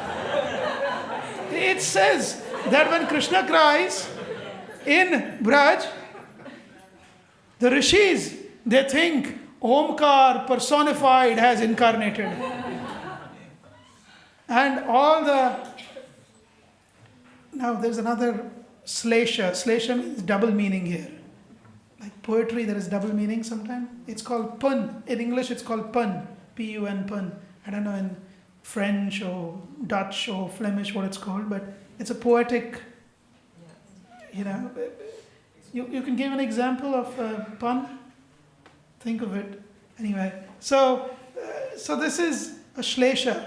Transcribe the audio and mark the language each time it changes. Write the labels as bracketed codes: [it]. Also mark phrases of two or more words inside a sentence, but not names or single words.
[en] It says that when Krishna cries in Braj, the rishis, they think Omkar personified has incarnated. And all the... Now there's another slesha. Slesha means double meaning here. Like poetry, there is double meaning sometimes. It's called pun. In English, it's called pun. P-U-N, pun. I don't know in French or Dutch or Flemish what it's called, but it's a poetic, you know. You can give an example of a pun? Think of it. Anyway, so this is a shlesha.